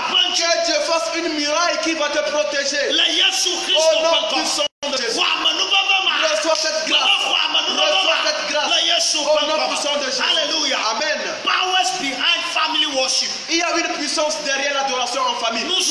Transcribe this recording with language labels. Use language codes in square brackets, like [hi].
[fr] Que Dieu fasse une muraille qui va te protéger. Au nom puissant de Jésus. Reçois cette grâce. Reçois cette grâce. Au nom puissant de Jésus. Alléluia. Amen. [en] Powers behind family worship. [fr] Il y a une puissance derrière l'adoration en famille.